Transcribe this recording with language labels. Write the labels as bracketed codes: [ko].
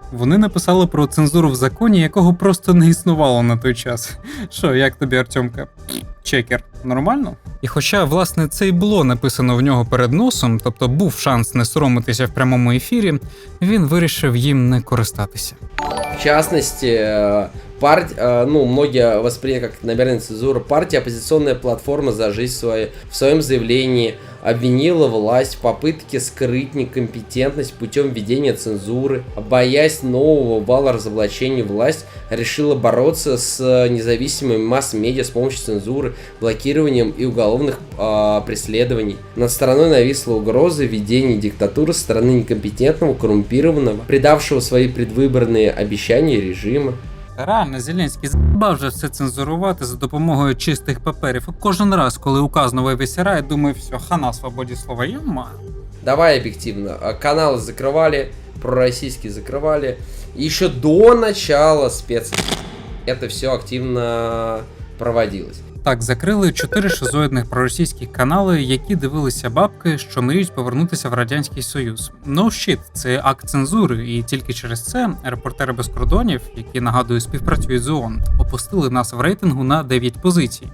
[uk] Вони написали про цензуру в законі, якого просто не існувало на той час. Що, як тобі, Артемка? Чекер, нормально? І хоча, власне, це й було написано в нього перед носом, тобто був шанс не соромитися в прямому ефірі, він вирішив їм не користатися. [ru] В частности, многие восприняли как намеренную цензуру. Партия «Оппозиционная платформа за жизнь» в своем заявлении обвинила власть в попытке скрыть некомпетентность путем введения цензуры. Боясь нового вала разоблачений, власть решила бороться с независимыми масс-медиа с помощью цензуры, блокированием и уголовных преследований. Над страной нависла угроза введения диктатуры со стороны некомпетентного, коррумпированного, предавшего свои предвыборные обещания режима. [uk] Реально, Зеленський з**бав вже все цензурувати за допомогою чистих паперів. Кожен раз, коли указ новий висирає, думаю, все, хана свободі слова, ё-ма. [ru] Давай объективно. Каналы закрывали, пророссийские закрывали. Еще до начала это все активно проводилось. [uk] Так, закрили 4 шизоїдних проросійських канали, які дивилися бабки, що мріють повернутися в Радянський Союз. [en] No shit, [uk] це акт цензури, і тільки через це репортери без кордонів, які, нагадую, співпрацюють з ООН, опустили нас в рейтингу на 9 позицій.